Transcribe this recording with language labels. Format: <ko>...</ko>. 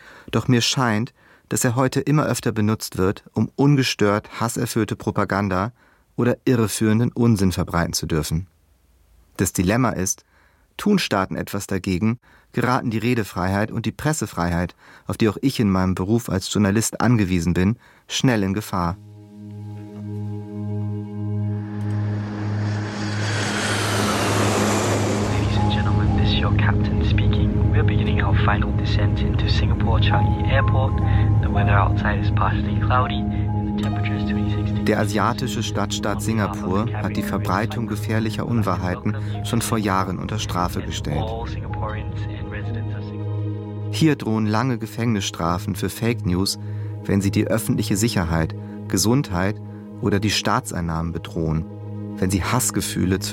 <de>Doch mir scheint, dass er heute immer öfter benutzt wird, um ungestört hasserfüllte Propaganda oder irreführenden Unsinn verbreiten zu dürfen. Das Dilemma ist, tun Staaten etwas dagegen, geraten die Redefreiheit und die Pressefreiheit, auf die auch ich in meinem Beruf als Journalist angewiesen bin, schnell in Gefahr.</de> <en>Ladies and gentlemen, this is your captain speaking. We're beginning our final descent into Singapore Changi Airport. The weather outside is partly cloudy.</en> <de>Der asiatische Stadtstaat Singapur hat die Verbreitung gefährlicher Unwahrheiten schon vor Jahren unter Strafe gestellt. Hier drohen lange Gefängnisstrafen für Fake News, wenn sie die öffentliche Sicherheit, Gesundheit oder die Staatseinnahmen bedrohen, wenn sie Hassgefühle zwischen</de>